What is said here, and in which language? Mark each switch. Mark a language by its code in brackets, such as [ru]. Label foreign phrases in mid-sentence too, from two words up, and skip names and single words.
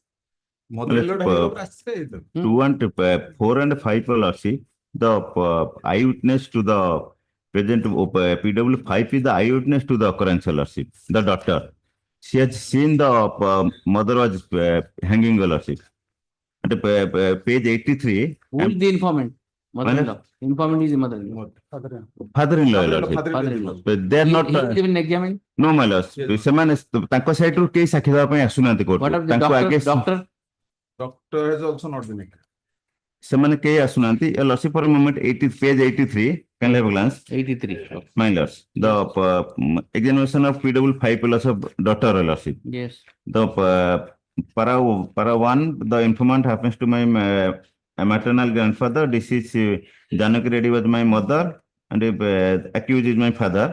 [en] 2 and 4 and 5 will see the eyewitness to the present PW 5 is the eyewitness to the occurrence, the doctor. She has seen the mother was hanging, at page 83. Who is the informant? Mother-in-law. Informant is the mother-in-law. Father-in-law. They are not. He is even examined. No, my lord. [or] ସେମାନେ ତାଙ୍କ ସାଇଡରୁ କେହି ସାକ୍ଷୀ ଦେବା ପାଇଁ ଆସୁନାହାନ୍ତି କୋର୍ଟ. [en] What of the doctor? Doctor has also not been examined. [or] ସେମାନେ କେହି ଆସୁନାହାନ୍ତି. [en] A lordship for a moment, page 83. Can I have a glance? 83. My lords, the examination of PW 5 plus of daughter, lordship. Yes. The para 1, the informant happens to my maternal grandfather. This is Janaki Reddy was my mother, and accused is my father.